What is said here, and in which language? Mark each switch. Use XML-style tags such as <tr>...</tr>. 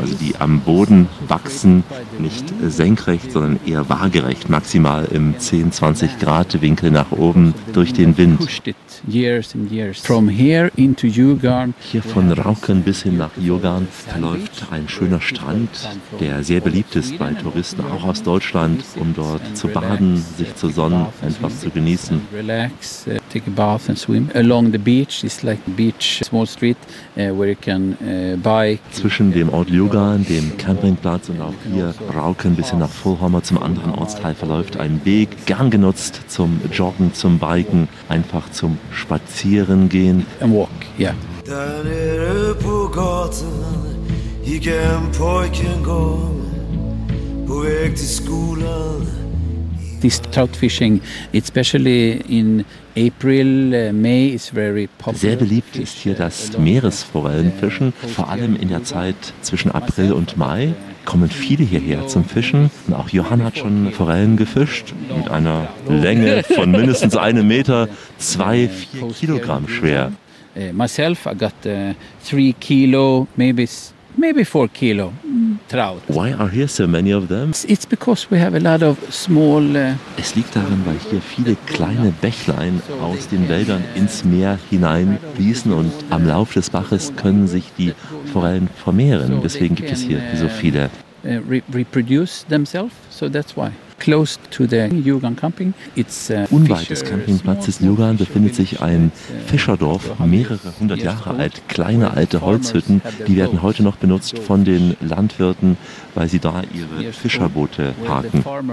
<de>Also die am Boden wachsen, nicht senkrecht, sondern eher waagerecht, maximal im 10-20 Grad Winkel nach oben durch den Wind. Hier von Rauken bis hin nach Jugarn verläuft ein schöner Strand, der sehr beliebt ist bei Touristen, auch aus Deutschland, um dort zu baden, sich zu sonnen, einfach zu genießen.</de> <en>take a bath and swim along the beach. It's like a beach, small street, where you can bike.</en> <de>Zwischen dem Ort Ljugan, dem Campingplatz und auch hier Rauken bis hin nach Fulhammer zum anderen Ortsteil verläuft ein Weg, gern genutzt zum Joggen, zum Biken, einfach zum Spazieren gehen.</de> <en>And walk, yeah.</en> <sv>Där är det på gatan gick en pojk en gång på väg till skolan.</sv> <en>This trout fishing, especially in April, May, is very popular.</en> <de>Sehr beliebt ist hier das Meeresforellenfischen. Vor allem in der Zeit zwischen April und Mai kommen viele hierher zum Fischen. Und auch Johann hat schon Forellen gefischt mit einer Länge von mindestens einem Meter, 2-4 Kilogramm schwer.</de> <en>Myself, I got 3 kilo, maybe 4 kilo trout. Why are here so many of them? It's because we have a lot of small.</en> <de>Es liegt daran, weil hier viele kleine Bächlein aus den Wäldern ins Meer hineinfließen und am Lauf des Baches können sich die Forellen vermehren. Deswegen gibt es hier so viele.</de> <en>Reproduce themselves, so that's why. Close to the Ljugan camping, it's</en> <de>unweit des Campingplatzes Ljugan befindet sich ein Fischerdorf, mehrere hundert Jahre alt, kleine alte Holzhütten, die werden heute noch benutzt von den Landwirten, weil sie da ihre Fischerboote parken.</de>